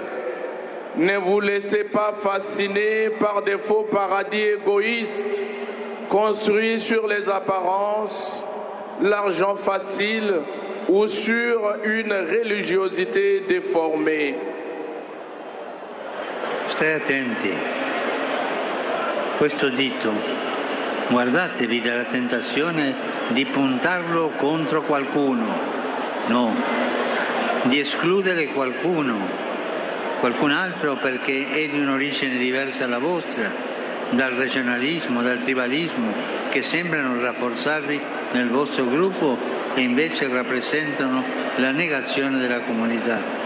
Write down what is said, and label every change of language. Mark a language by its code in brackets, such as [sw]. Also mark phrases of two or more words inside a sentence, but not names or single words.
[fr] Ne vous laissez pas fasciner par des faux paradis égoïstes construits sur les apparences, l'argent facile ou sur une religiosité déformée. [it] Stai attenti. Questo dito Guardatevi dalla tentazione di puntarlo contro qualcuno, no, di escludere qualcun altro perché è di un'origine diversa dalla vostra, dal regionalismo, dal tribalismo, che sembrano rafforzarvi nel vostro gruppo e invece rappresentano la negazione della comunità.